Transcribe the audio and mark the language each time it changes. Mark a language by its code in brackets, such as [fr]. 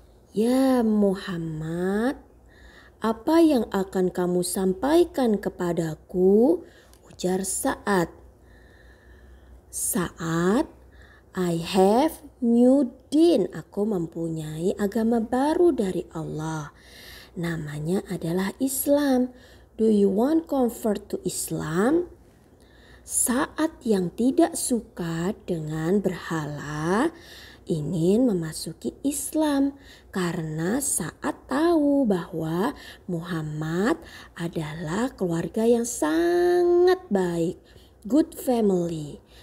[id] Ya Muhammad, apa yang akan kamu sampaikan kepadaku? [en] Ujar Sa'ad. Sa'ad, I have new din. [id] Aku mempunyai agama baru dari Allah. Namanya adalah Islam. [en] Do you want convert to Islam? [id] Saat yang tidak suka dengan berhala ingin memasuki Islam karena saat tahu bahwa Muhammad adalah keluarga yang sangat baik, [en] good family.